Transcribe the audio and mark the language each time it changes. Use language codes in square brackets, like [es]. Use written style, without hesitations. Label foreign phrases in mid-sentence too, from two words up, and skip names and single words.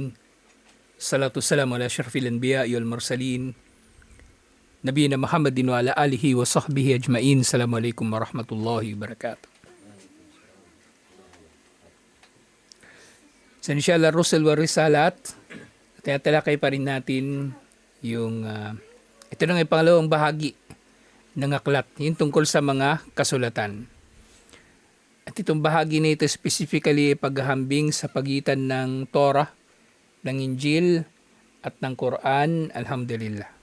[ar] صلاة سلام على أشرف الأنبياء والمرسلين. نبينا محمد وعلى آله وصحبه أجمعين. السلام عليكم ورحمة الله وبركاته. [tl] Sa inshallah Rusul wa Risalat, tatalakay pa rin natin yung ito na ang pangalawang bahagi ng aklat, yung tungkol sa mga kasulatan. At itong bahagi na ito specifically paghahambing sa pagitan ng Torah, ng Injil, at ng Quran, alhamdulillah.